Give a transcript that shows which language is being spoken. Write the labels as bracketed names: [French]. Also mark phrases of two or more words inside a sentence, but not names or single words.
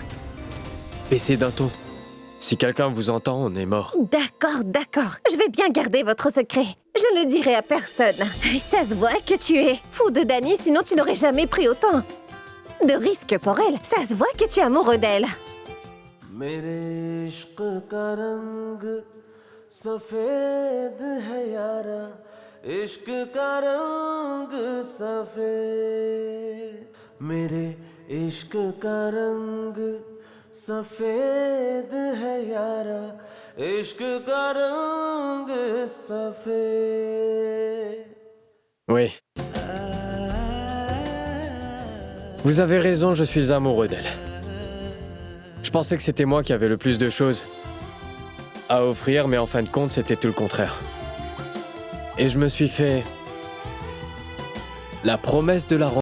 [French] Baissez d'un ton. Si quelqu'un vous entend, on est mort. d'accord. Je vais bien garder votre secret. Je ne le dirai à personne. Ça se voit que tu es fou de Dani, sinon tu n'aurais jamais pris autant de risques pour elle. Ça se voit que tu es amoureux d'elle. [Hindi] मेरे इश्क का रंग सफेद है यारा इश्क का रंग सफेद मेरे इश्क का रंग सफेद है यारा इश्क का रंग सफेद. [French] Oui. Vous avez raison, je suis amoureux d'elle. Je pensais que c'était moi qui avais le plus de choses à offrir, mais en fin de compte, c'était tout le contraire. Et je me suis fait la promesse de la